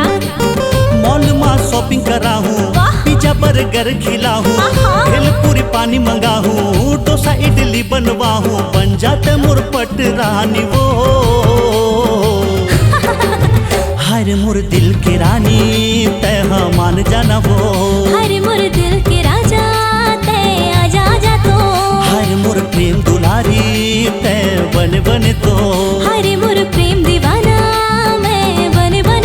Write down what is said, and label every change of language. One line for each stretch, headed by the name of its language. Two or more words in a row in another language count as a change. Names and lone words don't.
Chhattisgarhi: मॉल में शॉपिंग करा हूँ, वाह।
English: pizza burger
Chhattisgarhi: खिला हूँ। आहा। भेलपुरी पानी मंगा हूँ, डोसा इडली बनवा हूँ। बन जाते मोर पट रानी वो। हाय रे मोर दिल के रानी, तै मान जाना वो। हाय रे मोर दिल के राजा, तै आजा आजा तो। हाय रे मोर प्रेम दुलारी, तै बने बने तो। हाय रे मोर प्रेम दीवाना, मैं बने